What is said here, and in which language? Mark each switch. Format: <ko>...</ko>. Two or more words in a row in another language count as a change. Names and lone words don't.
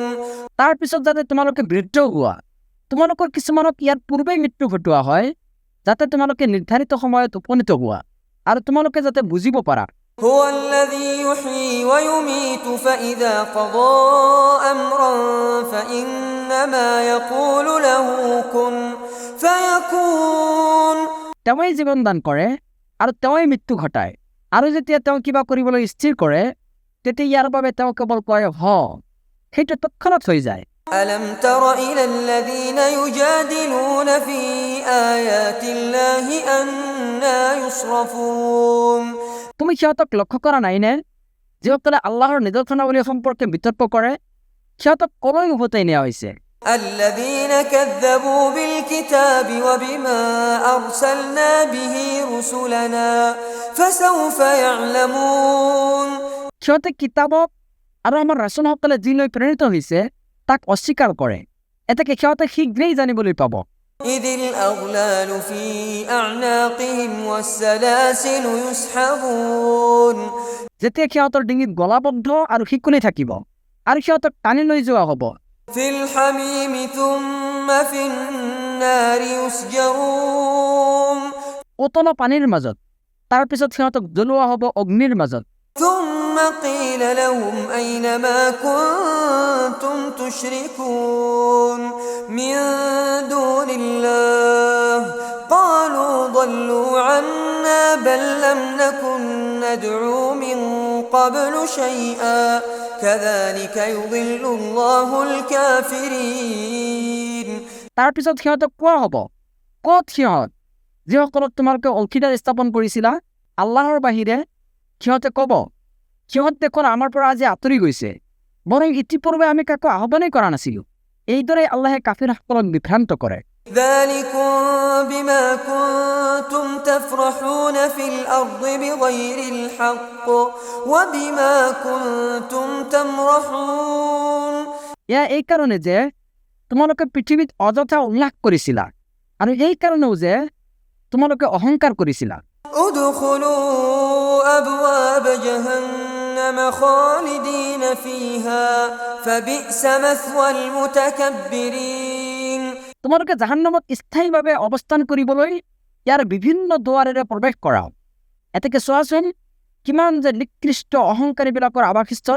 <as>তাৰপিছত যাতে তোমালোকে বৃদ্ধ হোৱা, তোমালোকৰ কিছুমানক ইয়াৰ পূৰ্বেই মৃত্যু ঘটোৱা হয়, যাতে তোমালোকে নিৰ্ধাৰিত সময়ত উপনীত হোৱা আৰু তোমালোকে যাতে বুজিব পাৰা।</as> <ar>هو الذي يحيي ويميت فإذا قضى أمرا فإنما يقول له كن فيكون</ar> <as>তেওঁই জীৱন দান কৰে আৰু তেওঁই মৃত্যু ঘটায়, আৰু যেতিয়া তেওঁ কিবা কৰিবলৈ স্থিৰ কৰে তেতিয়া ইয়াৰ বাবে তেওঁ কেৱল কয় হ, সেইটো তৎক্ষণাৎ হৈ যায়।</as> <ar>ألم تر إلى الذين يجادلون في آيات الله أنى يصرفون</ar> <as>তুমি সিহঁতক লক্ষ্য কৰা নাইনে, যিসকলে আল্লাহৰ নিদৰ্শনাৱলী সম্পৰ্কে বিতৰ্ক কৰে, সিহঁতক কলৈ উভতাই নিয়া হৈছে?</as> <ar>الذين كذبوا بالكتاب وبما أرسلنا به رسلنا فسوف يعلمون</ar> <as>সিহঁতে কিতাবক আৰু আমাৰ ৰাসূলসকলে যি লৈ প্ৰেৰিত হৈছে তাক অস্বীকাৰ কৰে, এতেকে সিহঁতে শীঘ্ৰেই জানিবলৈ পাব।</as> <ar>إذ الأغلال في أعناقهم والسلاسل يسحبون</ar> <as>যেতিয়া সিহঁতৰ ডিঙিত গলাবদ্ধ আৰু শিকলি থাকিব আৰু সিহঁতক টানি লৈ যোৱা হ'ব।</as> <ar>في الحميم ثم في النار يسجرون</ar> <as>উতল পানীৰ মাজত, তাৰপিছত সিহঁতক জ্বলোৱা হ'ব অগ্নিৰ মাজত।</as> <ar>ثم قيل لهم أين ما كنتم تشركون من دون الله قالوا ضلوا عنا بل لم نكن ندعو من قبل شيئا كذلك يضل الله الكافرين</ar> <as>তাৰপিছত সিহঁতক কোৱা হ'ব, ক'ত সিহঁত যিসকলক তোমালোকে অংশীদাৰ স্থাপন কৰিছিলা আল্লাহৰ বাহিৰে? সিহঁতে ক'ব, সিহঁত দেখোন আমাৰ পৰা আজি আঁতৰি গৈছে, বৰং ইতিপূৰ্বে আমি কাকো আহ্বানেই কৰা নাছিলোঁ। এইদৰে আল্লাহে কাফিৰসকলক বিভ্ৰান্ত কৰে।</as> <ar>ذلكم بما كنتم تفرحون في الأرض بغير الحق وبما كنتم تمرحون</ar> <as>এয়া এই কাৰণে যে তোমালোকে পৃথিৱীত অযথা উল্লাস কৰিছিলা, আৰু এই কাৰণেও যে তোমালোকে অহংকাৰ কৰিছিলা।</as> <ar>ادخلوا أبواب جهنم خالدين فيها فبئس مثوى المتكبرين</ar> <as>তোমালোকে জাহান্নামত স্থায়ীভাৱে অৱস্থান কৰিবলৈ ইয়াৰ বিভিন্ন দুৱাৰেৰে প্ৰৱেশ কৰাও, এতেকে চোৱাচোন কিমান যে নিকৃষ্ট অহংকাৰীবিলাকৰ আৱাসস্থল।</as>